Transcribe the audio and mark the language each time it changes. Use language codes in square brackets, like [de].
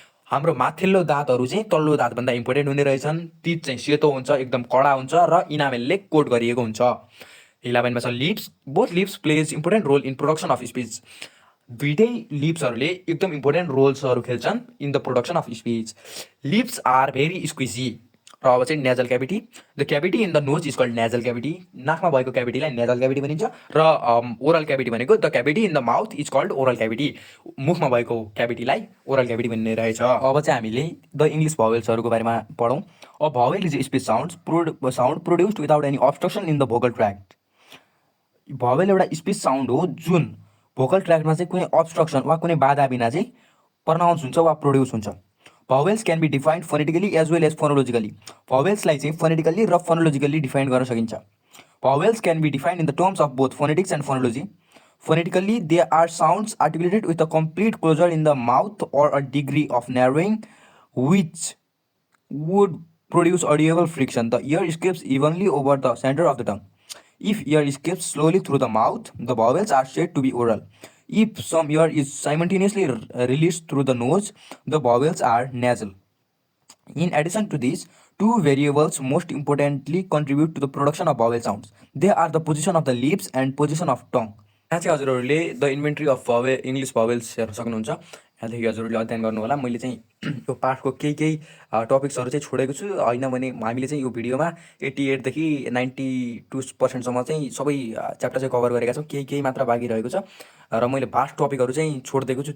[ne] हाम्रो माथिल्लो दाँतहरू चाहिँ तल्लो दाँतभन्दा इम्पोर्टेन्ट हुने रहेछन्। टिथ चाहिँ सेतो हुन्छ, एकदम कडा हुन्छ र इनामेलले कोट गरिएको हुन्छ। 11मा छ [en] Lips, both lips plays important role in production of speech. [ne] दुइटै लिप्सहरूले एकदम इम्पोर्टेन्ट रोल्सहरू खेल्छन् [en] In the production of speech. Lips are very squeezy. [ne] र अब चाहिँ [en] Nasal cavity, the cavity in the nose is called nasal cavity. [ne] नाकमा भएको क्याभिटीलाई नेजल क्याभिटी भनिन्छ। र ओरल क्याभिटी भनेको [en] The cavity in the mouth is called oral cavity. [ne] मुखमा भएको क्याभिटीलाई ओरल क्याभिटी भन्ने रहेछ। अब चाहिँ हामीले द इङ्ग्लिस भावेल्सहरूको बारेमा पढौँ। [en] A vowel is speech sound produced without any obstruction in the vocal tract. [ne] Vowel एउटा स्पिच साउन्ड हो जुन भोकल ट्र्याक्टमा चाहिँ कुनै अब्स्ट्रक्सन वा कुनै बाधा बिना चाहिँ प्रनाउन्स हुन्छ वा प्रोड्युस हुन्छ। [en] Vowels can be defined phonetically as well as phonologically. [ne] भावेल्सलाई चाहिँ फोनेटिकल्ली र फोनोलोजिकल्ली डिफाइन गर्न सकिन्छ। [en] Vowels can be defined in the terms of both phonetics and phonology. Phonetically they are sounds articulated with a complete closure in the mouth or a degree of narrowing which would produce audible friction. The air escapes evenly over the center of the tongue. If air escapes slowly through the mouth, the vowels are said to be oral. If some air is simultaneously released through the nose, the vowels are nasal. In addition to these, two variables most importantly contribute to the production of vowel sounds. They are the position of the lips and position of tongue. [ne] यहाँ चाहिँ हजुरहरूले [en] the inventory of English vowels [ne] हेर्न सक्नुहुन्छ। यहाँदेखि हजुरहरूले अध्ययन गर्नुहोला। मैले चाहिँ यो पाठको केही टपिक्सहरू चाहिँ छोडेको छु, होइन भने हामीले चाहिँ यो भिडियोमा 88देखि 92% चाहिँ सबै च्याप्टर चाहिँ कभर गरेका छौँ। केही मात्र बाँकी रहेको छ र मैले भास्ट टपिकहरू चाहिँ छोडिदिएको छु।